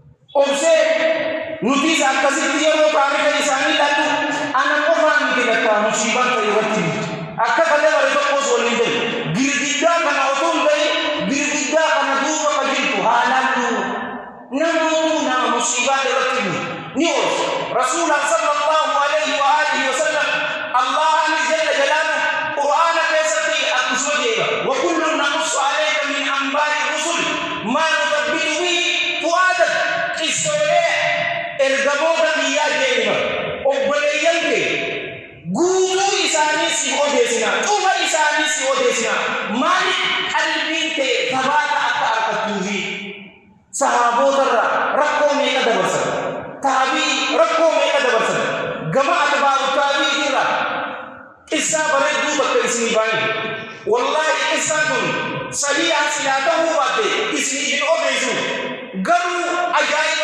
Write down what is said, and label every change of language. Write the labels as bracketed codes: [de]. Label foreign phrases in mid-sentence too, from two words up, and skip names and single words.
[om] obse nutis akkasitti yeroo taarika isaanii laatu ana qofaan miti lakkaa musiibaan ta'e irratti akka kalee bare tokkos waliin ta'e girgiddaa kana otoo hin ta'e girgiddaa kana duuba ka jirtu haalaan namootu nama musiibaan irratti ni oolcha rasuulaan [ar] صلى الله عليه وعلى آله وسلم [om] allahan [ar] جل جلاله [om] qur'aana keessatti akkasuma jedha [ar] وكلا نقص عليك من أنباء الرسل ما نثبت به فؤادك [om] qissoolee ergamoota biyyaa jedhama obboleeyyan kee guutuu isaanii si odeessina dhufa isaanii si odeessina maaliif qalbiin kee tabaata akka argattuufi sahabootarraa rakkoo meeqa dabarsan taabii rakkoo meeqa dabarsan gama atbaaru taabii irraa qissaa bareedduu bakka isinii baay'ee wallaahi qissaan kun sahihaa silaa ta'uu baatte isinii hin odeessu garuu ajaa'iba